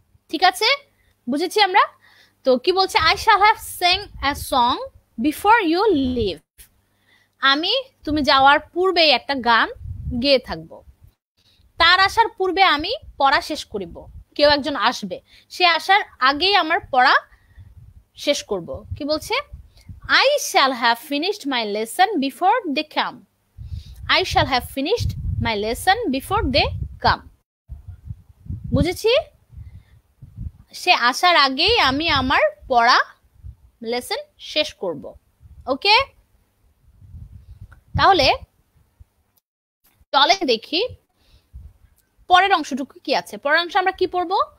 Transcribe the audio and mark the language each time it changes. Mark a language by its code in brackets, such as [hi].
[bn] ঠিক আছে, বুঝেছি আমরা? তো কি বলছে? [en] I shall have sing a song before you leave, [bn] আমি তুমি যাওয়ার পূর্বেই একটা গান গেয়ে থাকবো, তার আসার পূর্বে আমি পড়া শেষ করিব, কেউ একজন আসবে, সে আসার আগেই আমার পড়া শেষ করব। কি বলছে? [en] I shall have finished my lesson before they come. I shall have finished my lesson before they come. [bn] বুঝেছি? সে আসার আগেই আমি আমার পড়া লেসন শেষ করব। ওকে, তাহলে চলে দেখি পরের অংশটুকু কি আছে। পরের অংশ আমরা কি পড়বো?